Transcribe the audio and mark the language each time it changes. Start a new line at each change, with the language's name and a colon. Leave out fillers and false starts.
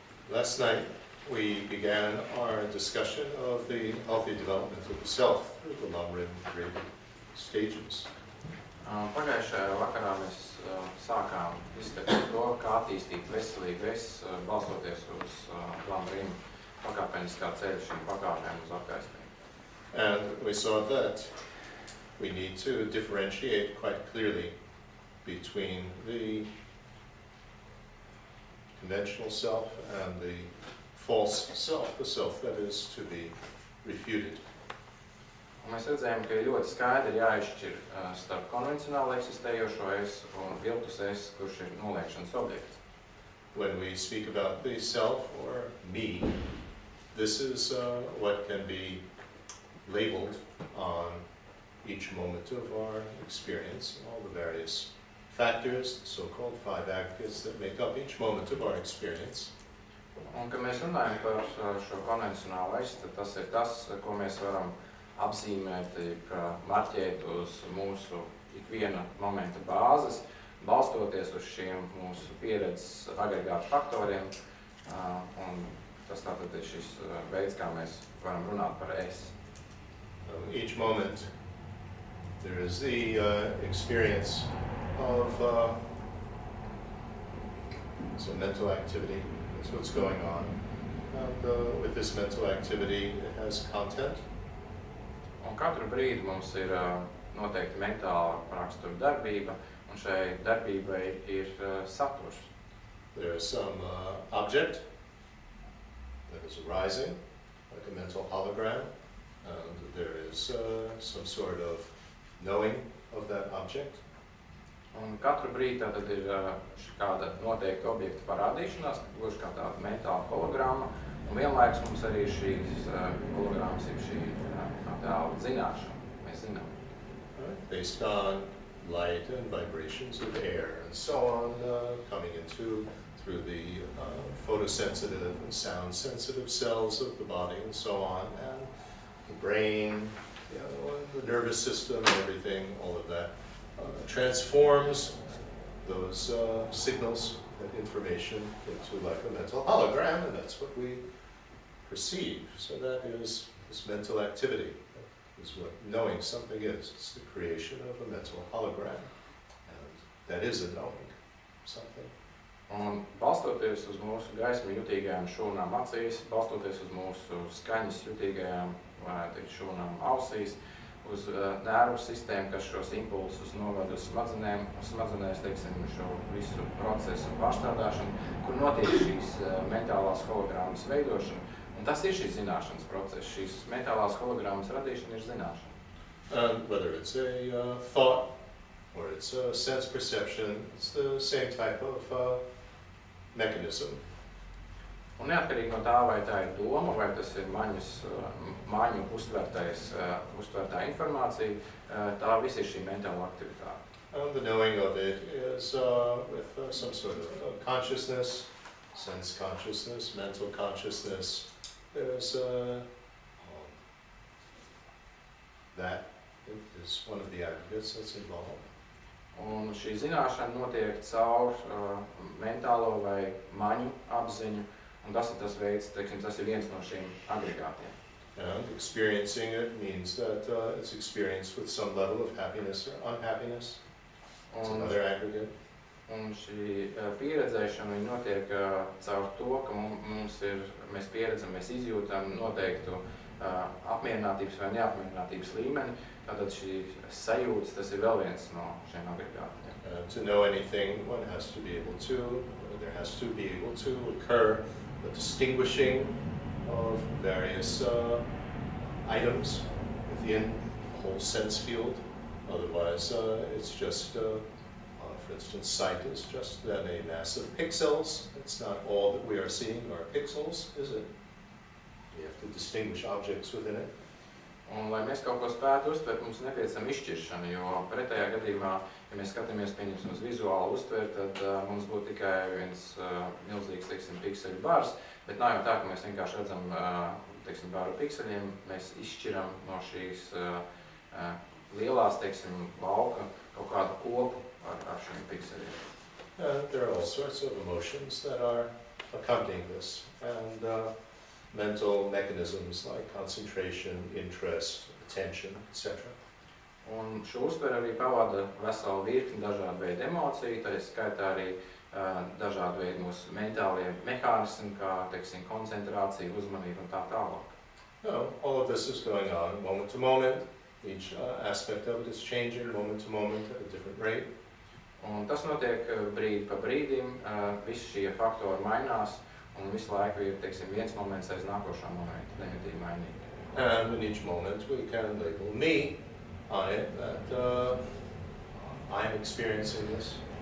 English: Last night we began our discussion of the healthy development of the self through the long-ridden three stages.
Latvian: Pagājušajā vakarā mēs sākām izskatīt to, kā attīstīt veselīgu balstoties uz Lamrim pakāpeniskā ceļa šīm pakāpēm uz apgaismību.
English: And we saw that we need to differentiate quite clearly between the conventional self and the false self, the self that is to be refuted.
Latvian: Un mēs redzējām, ka ir ļoti skaidri jāizšķir starp konvencionāli eksistējošo es un viltus es, kurš ir noliekšanas objekts.
English: When we speak about the self or me, this is what can be labeled on each moment of our experience, all the various factors, so-called five aggregates that make up each moment of our experience.
Latvian: Un, kad mēs runājam par šo konvencionālu es, tad tas ir tas, ko mēs varam apzīmēt, marķēt uz mūsu ikviena momenta bāzes, balstoties uz šiem mūsu pieredzes agregātu faktoriem, un tas tātad ir šis veids, kā mēs varam runāt par es.
English: Each moment there is the experience of some mental activity. That's what's going on. And with this mental activity, it has content.
Latvian: Un katru brīdi mums ir noteikti mentāla rakstura darbība, un šai darbībai ir saturs.
English: There is some object that is arising, like a mental hologram, and there is some sort of knowing of that object.
Latvian: Un katru brīdi tātad ir kāda noteikta objekta parādīšanās, gluži kā tāda mentāla hologramma, un vienlaikus mums arī šīs hologrammas ir šī tāda zināšana. Mēs zinām.
English: Based on light and vibrations of air and so on, coming into through the photosensitive and sound-sensitive cells of the body and so on, and the brain, and the nervous system and everything, all of that transforms those signals, that information, into like a mental hologram, and that's what we perceive. So that is this mental activity. That is what knowing something is. It's the creation of a mental hologram, and that is a knowing something.
Latvian: Un balstoties uz mūsu gaismu jutīgajām šūnām acīs, balstoties uz mūsu skaņas jutīgajām, varētu teikt, šūnām ausīs, uz nervu sistēmu, kas šos impulsus novada uz smadzenēm, un smadzenēs, teiksim, šo visu procesu pārstrādāšanu, kur notiek šīs mentālās hologrammas veidošana. Un tas ir šīs zināšanas process, šīs mentālās hologrammas radīšana ir zināšana.
English: Whether it's a thought or it's a sense perception, it's the same type of mechanism.
Latvian: Un neatkarīgi no tā, vai tā ir doma, vai tas ir maņu uztvertā informācija, tā viss ir šī mentāla aktivitāte.
English: The knowing of it is with some sort of consciousness, sense consciousness, mental consciousness. There's that is one of the aggregates that's involved.
Latvian: Un šī zināšana notiek caur mentālo vai maņu apziņu, un tas ir tas veids, teiksim, tas ir viens no šiem agregātiem.
English: And experiencing it means that it's experienced with some level of happiness or unhappiness. It's another aggregate.
Latvian: Un šī pieredzēšana notiek caur to, ka mēs pieredzam, mēs izjūtam noteiktu apmierinātības vai neapmierinātības līmeni. Tātad šī sajūtas, tas ir vēl viens no šiem agregātiem.
English: To know anything, one has to be able to There has to be able to occur the distinguishing of various items within the whole sense field. Otherwise, it's just, for instance, sight is just then a mass of pixels. It's not all that we are seeing are pixels, is it? We have to distinguish objects within it.
Latvian: Un, lai mēs kaut ko spētu uztvert, mums nepieciešama izšķiršana, jo pretējā gadījumā, ja mēs skatāmies pieņemsim uz vizuālu uztvert, tad mums būtu tikai viens milzīgs, teiksim, pikseļu bars, bet nav jau tā, ka mēs vienkārši redzam, teiksim, baru pikseļiem, mēs izšķiram no šīs lielās, teiksim, lauka kaut kādu kopu ar šiem pikseļiem.
English: There are all sorts of emotions that are accompanying this, and mental mechanisms like concentration, interest, attention, etc.
Latvian: Un šo uztveri arī pavada veselu virkni dažādu veidu emociju, tā skaitā arī dažādu veidu mūsu mentālie mehānismi, kā, teiksim, koncentrācija, uzmanība un tā tālāk.
English: No, all of this is going on moment to moment. Each aspect of it is changing moment to moment at a different rate.
Latvian: Un tas notiek brīdi pa brīdim, visi šie faktori mainās, un visu laiku ir, teiksim, viens moments aiz nākošā momenta, nemitīgi mainīgi.
English: And in each moment we can label me on it, that I'm experiencing this.